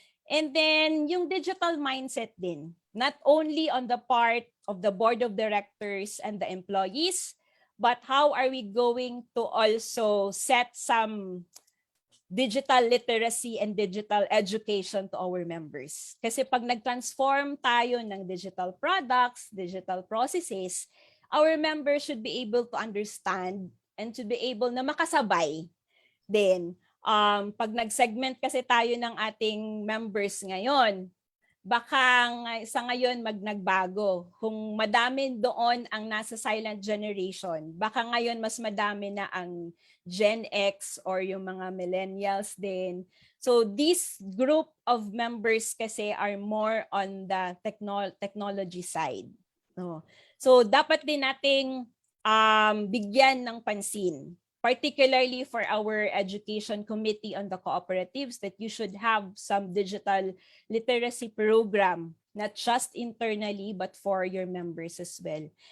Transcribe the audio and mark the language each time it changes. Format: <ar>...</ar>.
<en>And then yung digital mindset din, not only on the part of the board of directors and the employees, but how are we going to also set some digital literacy and digital education to our members.</en> <tl>Kasi pag nag-transform tayo ng</tl> <en>digital products, digital processes, our members should be able to understand and should be able</en> <tl>na makasabay din. Pag nag-segment kasi tayo ng ating members ngayon, baka sa ngayon nagbago. Kung madami doon ang nasa silent generation, baka ngayon mas madami na ang Gen X or yung mga millennials din.</tl> <en>So this group of members kasi are more on the technology side.</en> <tl>So dapat din nating bigyan ng pansin,</tl> <en>particularly for our education committee on the cooperatives, that you should have some digital literacy program, not just internally, but for your members as well.</en>